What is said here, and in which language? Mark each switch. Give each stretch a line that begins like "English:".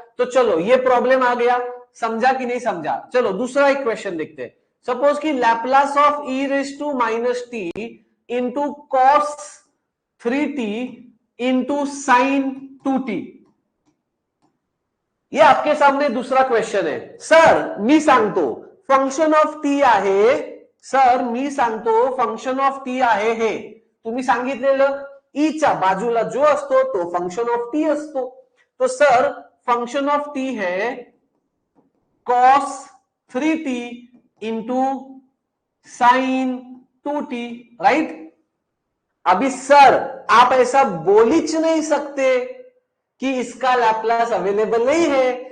Hindi: तो चलो ये प्रॉब्लम आ गया, समझा कि नहीं समझा? चलो दूसरा एक क्वेश्चन देखते हैं। सपोज कि Laplace of e raise to -t into cos 3t into sine 2t। ये आपके सामने दूसरा क्वेश्चन है।
Marathi: सर मी सांगतो फंक्शन ऑफ टी आहे, सर मी सांगतो फंक्शन ऑफ टी आहे हे तुम्ही सांगितलेलं ईच्या बाजूला जो असतो तो फंक्शन ऑफ टी असतो,
Hindi: तो सर फंक्शन ऑफ टी है cos 3t into sine 2t,
Marathi: right?
Hindi: अभी सर आप ऐसा बोल ही नहीं सकते कि इसका लैपलास अवेलेबल नहीं है।